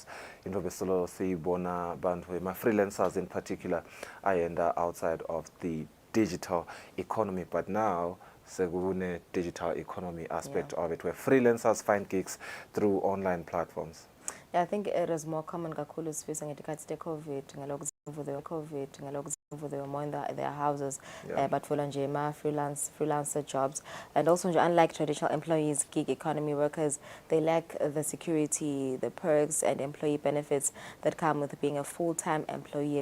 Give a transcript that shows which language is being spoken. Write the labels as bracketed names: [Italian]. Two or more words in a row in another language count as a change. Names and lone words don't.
[English] My freelancers in particular, I end up outside of the digital economy. But now, the digital economy aspect of it, where freelancers find gigs through online platforms. Yeah, I think it is more common [Swati] kakhulu sifisa ngetikhathi te-COVID [English] they were more in their houses, but for freelancer jobs. And also, unlike traditional employees, gig economy workers, they lack the security, the perks, and employee benefits that come with being a full-time employee.